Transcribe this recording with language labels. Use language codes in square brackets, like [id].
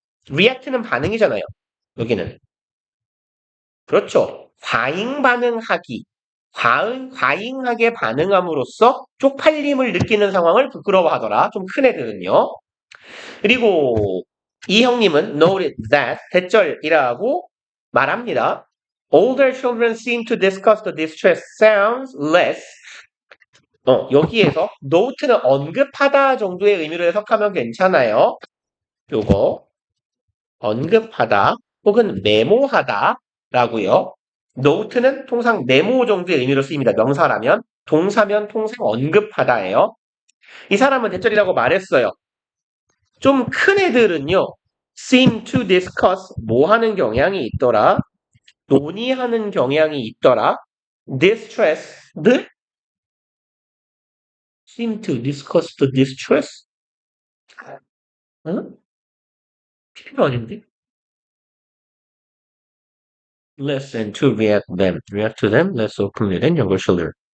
[ko] react는 반응이잖아요. 여기는. 그렇죠. 과잉 반응하기. 과잉하게 반응함으로써 쪽팔림을 느끼는 상황을 부끄러워하더라. 좀 큰 애들은요. 그리고 이 형님은 [en] noted that [ko] 대절이라고 말합니다. [en] Older children seem to discuss the distress sounds less. [ko] 여기에서 note는 언급하다 정도의 의미로 해석하면 괜찮아요. 요거 언급하다 혹은 메모하다 라고요. note는 통상 메모 정도의 의미로 쓰입니다. 명사라면. 동사면 통상 언급하다예요. 이 사람은 대절이라고 말했어요. 좀 큰 애들은요. [en] seem to discuss [ko] 뭐 하는 경향이 있더라. 논의하는 경향이 있더라. [en] distressed seem to discuss the distress? [ko] 응? 필요 아닌데? [en] Less than to react to them less openly than younger children.